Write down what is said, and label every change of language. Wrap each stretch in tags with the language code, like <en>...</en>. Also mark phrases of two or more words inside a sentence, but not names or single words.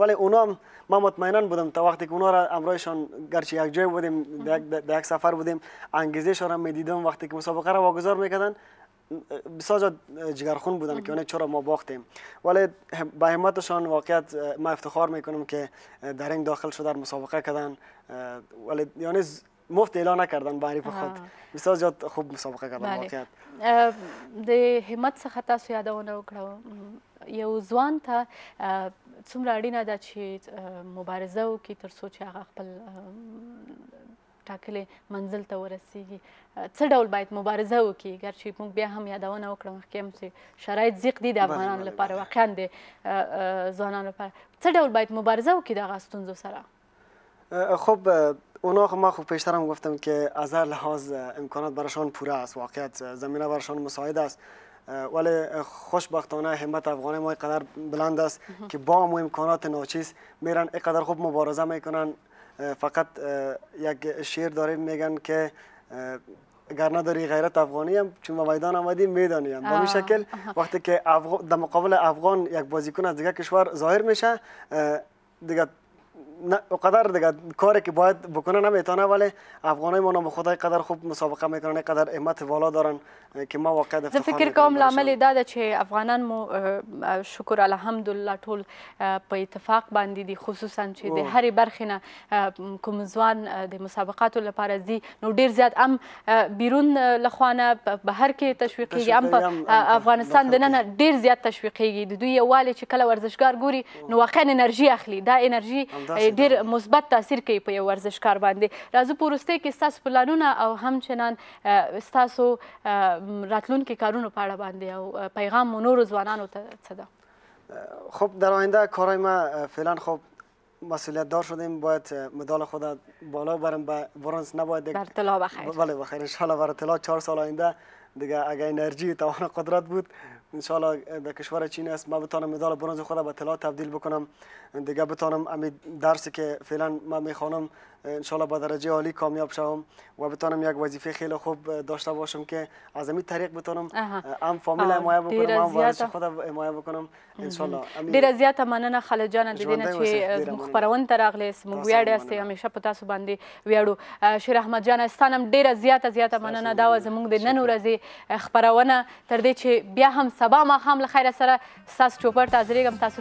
<fa>ولی اونا هم من مطمئنا بودم تا وقتی که اونا را همراهشان گرچه یک جای بودیم در یک سفر بودیم انگیزهشان را میدیدم وقتی که مسابقه را واگذار میکردن بسیار جگرخون بودن که چرا ما باختیم. ولی با همتشان واقعیت ما افتخار میکنم که در این داخل شده در مسابقه کردن، ولی یعنی مفت اعلان نکردن به حریف خود. بسیار زیاد خوب مسابقه کردن واقعیت.</fa> <ps>د همت څخه تاسو یادونه وکړه یو ځوان ته څومره اړینه ده چې مبارزه وکړي تر څو چې هغه خپل ټاکلې منزل ته ورسیږي؟ څه ډول باید مبارزه وکړي؟ ګرچې موږ بیا هم یادونه وکړه مخکې هم چې شرایط ضیق دي د افغانانو لپاره، واقعا د ځوانانو لپاره څه ډول باید مبارزه وکړي دغه ستونزو سره؟</ps> <fa>خب اونا ما خوب پیشتر هم گفتم که از هر لحاظ امکانات براشان پوره است، واقعیت زمینه براشان مساعد است، ولی خوشبختانه همت افغان ما اینقدر بلند است که با هم امکانات ناچیز میرن اینقدر خوب مبارزه میکنن. فقط یک شعر داریم میگن که اگر نداری غیرت افغانی هم چون به میدان آمدیم میدانیم. با این شکل وقتی که در مقابل افغان یک بازیکن از دیگه کشور ظاهر میشه دیگه اقدر دیگه کاری که باید بکنه نمیتونه، ولی افغانای ما نام خدای قدر خوب مسابقه میکنن، قدر همت والا دارن که ما واقعا افتخار میکنم.</fa> <ps>زه فکر کوم لامل دا ده چې افغانان مو شکر الحمدلله ټول په اتفاق باندې دي، خصوصا چې د هرې برخې نه کوم ځوان د مسابقاتو لپاره ځي نو ډیر زیات هم بیرون لخوا نه بهر کې تشویقیږي، هم په افغانستان دننه ډیر زیات تشویقیږي. د دوی یووالی چې کله ورزشکار ګوري نو واقعا انرژي اخلي، دا انرژي ډیر مثبت تاثیر کوي په یو ورزشکار باندې. راځو په وروستۍ کې ستاسو پلانونه او همچنان ستاسو راتلونکي کارونو په اړه باندې او پیغام مو نورو ځوانانو ته څه ده؟</ps> <fa>خب در آینده کارهای ما فعلا خب مسئولیت دار شدیم، باید مدال خود بالا برم، برنز نباید بر طلا بخیر. بله بخیر</fa> <ar>ان شاء الله.</ar> <fa>بر طلا 4 سال آینده دیگه اگه انرژی توان قدرت بود انشالله در کشور چین است ما بتانم مدال برنز خود به طلا تبدیل بکنم دیگه بتانم همین درسی که فعلا من میخوانم انشالله به درجه عالی کامیاب شوم و بتانم یک وظیفه خیلی خوب داشته باشم که از همین طریق بتانم هم فامیل حمایت بکنم هم ورزش خود حمایت بکنم انشالله.</fa> <ps>ډیره زیاته مننه خالد جان د دې نه چې زموږ خپرونې ته راغلې موږ ویاړ یاستئ همیشه په تاسو باندې ویاړو. شیر احمد جان ستا نه هم ډیره زیاته مننه دا وه زموږ د نن ورځې خپرونه تر دې چې بیا هم سبا ماښام له خیره سره ستاسو چوپړ ته حاضرېږم.</ps>